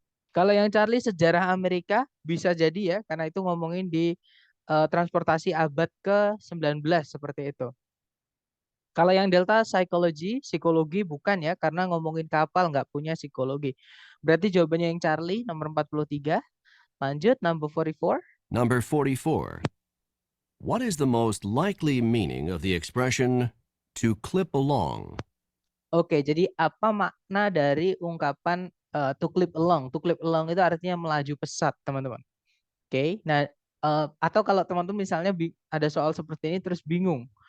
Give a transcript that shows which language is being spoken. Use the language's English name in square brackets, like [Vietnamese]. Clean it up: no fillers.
[Indonesian] Kalau yang Charlie sejarah Amerika bisa jadi ya karena itu ngomongin di transportasi abad ke-19 seperti itu. Kalau yang Delta psikologi bukan ya karena ngomongin kapal nggak punya psikologi. Berarti jawabannya yang Charlie nomor 43. Lanjut number 44. [English] Number 44. What is the most likely meaning of the expression to clip along? [Indonesian] Oke, jadi apa makna dari ungkapan to clip along? To clip along itu artinya melaju pesat, teman-teman. Oke, nah atau kalau teman-teman misalnya ada soal seperti ini terus bingung.